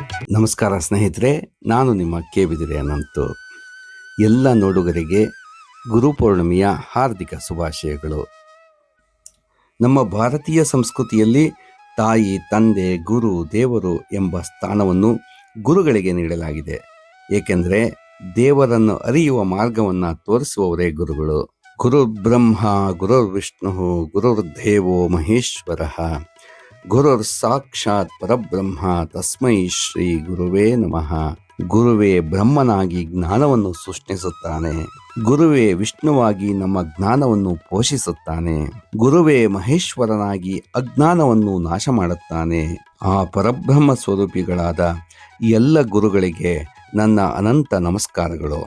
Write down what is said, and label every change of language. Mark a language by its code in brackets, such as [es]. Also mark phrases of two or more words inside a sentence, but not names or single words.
[kn] ನಮಸ್ಕಾರ ಸ್ನೇಹಿತರೆ, ನಾನು ನಿಮ್ಮ ಬಿದಿರೆ ಅನಂತು. ಎಲ್ಲ ನೋಡುಗರಿಗೆ ಗುರುಪೌರ್ಣಿಮೆಯ ಹಾರ್ದಿಕ ಶುಭಾಶಯಗಳು. ನಮ್ಮ ಭಾರತೀಯ ಸಂಸ್ಕೃತಿಯಲ್ಲಿ ತಾಯಿ, ತಂದೆ, ಗುರು, ದೇವರು ಎಂಬ ಸ್ಥಾನವನ್ನು ಗುರುಗಳಿಗೆ ನೀಡಲಾಗಿದೆ. ಏಕೆಂದರೆ ದೇವರನ್ನು ಅರಿಯುವ ಮಾರ್ಗವನ್ನು ತೋರಿಸುವವರೇ ಗುರುಗಳು. [sa] ಗುರು ಬ್ರಹ್ಮ ಗುರುರ್ ವಿಷ್ಣು ಗುರುರ್ದೇವೋ ಮಹೇಶ್ವರ ಗುರುರ್ ಸಾಕ್ಷಾತ್ ಪರಬ್ರಹ್ಮ ತಸ್ಮೈ ಶ್ರೀ ಗುರುವೇ ನಮಃ. [kn] ಗುರುವೇ ಬ್ರಹ್ಮನಾಗಿ ಜ್ಞಾನವನ್ನು ಸೃಷ್ಟಿಸುತ್ತಾನೆ. ಗುರುವೇ ವಿಷ್ಣುವಾಗಿ ನಮ್ಮ ಜ್ಞಾನವನ್ನು ಪೋಷಿಸುತ್ತಾನೆ. ಗುರುವೇ ಮಹೇಶ್ವರನಾಗಿ ಅಜ್ಞಾನವನ್ನು ನಾಶ ಮಾಡುತ್ತಾನೆ. ಆ ಪರಬ್ರಹ್ಮ ಸ್ವರೂಪಿಗಳಾದ ಎಲ್ಲ ಗುರುಗಳಿಗೆ ನನ್ನ ಅನಂತ ನಮಸ್ಕಾರಗಳು.